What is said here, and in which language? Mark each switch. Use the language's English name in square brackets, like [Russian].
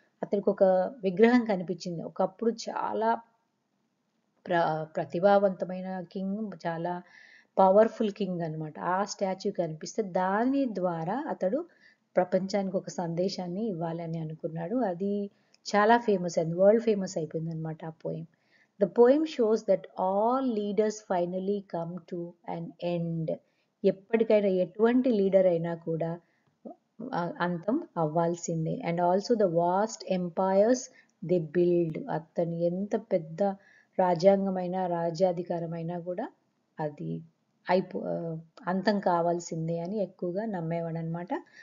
[Telugu] అతనికి ఒక విగ్రహం కనిపించింది, ఒకప్పుడు చాలా ప్రతిభావంతమైన కింగ్, చాలా పవర్ఫుల్ కింగ్ అనమాట. ఆ స్టాచ్యూ కనిపిస్తే దాని ద్వారా అతడు ప్రపంచానికి ఒక సందేశాన్ని ఇవ్వాలని అనుకున్నాడు. అది చాలా ఫేమస్ అయింది, వరల్డ్ ఫేమస్ అయిపోయింది అనమాట ఆ poem. [English] The poem shows that all leaders finally come to an end. [Telugu] ఎప్పటికైనా ఎటువంటి లీడర్ అయినా కూడా అంతం అవ్వాల్సిందే. [English] and also the vast empires the build, [Telugu] అతను ఎంత పెద్ద రాజ్యాంగమైన రాజ్యాధికారమైనా కూడా అది అంతం కావాల్సిందే అని ఎక్కువగా నమ్మేవాడు అనమాట.